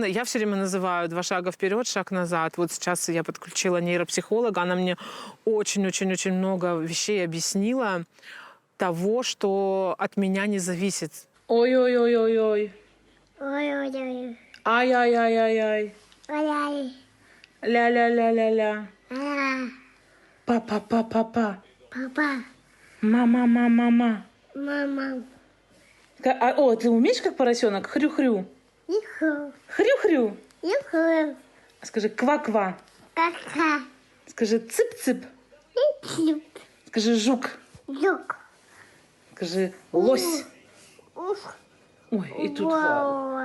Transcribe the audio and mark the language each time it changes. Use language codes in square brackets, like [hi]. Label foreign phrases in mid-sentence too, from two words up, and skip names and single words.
[ru] Я все время называю 2 шага вперед, шаг назад. Вот сейчас я подключила нейропсихолога. Она мне очень-очень-очень много вещей объяснила того, что от меня не зависит. Ой-ой-ой-ой-ой. Ой-ой-ой. Ай-яй-яй-яй-яй. Ой-ой. Ля-ля-ля-ля-ля. Па-па-па-па-па. Папа. Ма-ма-ма-ма-ма. Мама. О, ты умеешь как поросенок? Хрю-хрю. Иху. Хрю-хрю. Иху. Скажи ква-ква. Как-ка. Скажи цып-цып. Ип-ип. Скажи жук. Жук. Скажи лось. Ой, и тут Вава.